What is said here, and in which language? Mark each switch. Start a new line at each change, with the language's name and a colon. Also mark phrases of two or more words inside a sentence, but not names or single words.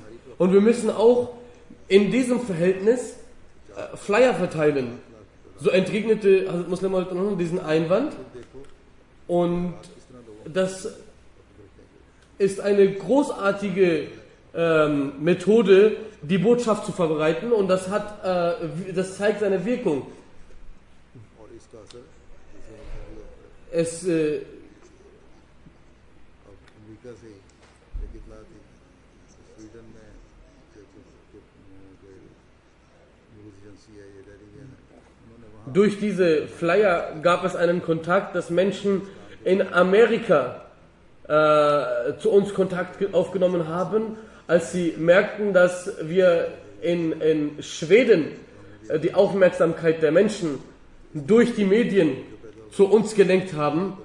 German: Und wir müssen auch in diesem Verhältnis Flyer verteilen. So entgegnete Hazrat Muslim Maud diesen Einwand, und das ist eine großartige Methode, die Botschaft zu verbreiten, und das zeigt seine Wirkung.
Urdu: اور اس کا اثر
German: Es
Urdu: امریکہ سے ایک اطلاع تھی سویڈن میں جو
English: news agency
Urdu: ہے یہ ٹیلی ویژن ہے انہوں نے وہاں
German: durch diese Flyer gab es einen Kontakt, dass Menschen in Amerika zu uns Kontakt aufgenommen haben, als sie merkten, dass wir in Schweden die Aufmerksamkeit der Menschen durch die Medien zu uns gelenkt haben.